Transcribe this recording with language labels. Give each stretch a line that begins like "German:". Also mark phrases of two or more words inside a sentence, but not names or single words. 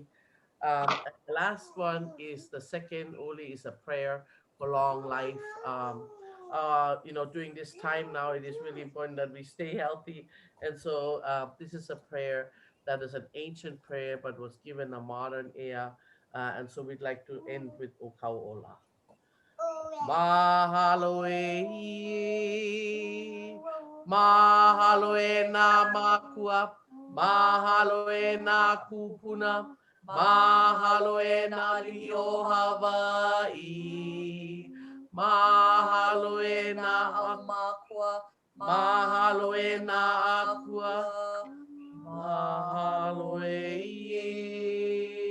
English: The last one is the second, Oli, is a prayer for long life. During this time now, it is really important that we stay healthy. And so this is a prayer that is an ancient prayer, but was given a modern era. And so we'd like to end with Okauola.
Hawaiian: Mahalo e, mahalo e nā makua, mahalo e nā kupuna, mahalo e nā lili o Hawaii, mahalo e nā makua, mahalo e nā akua, mahalo e.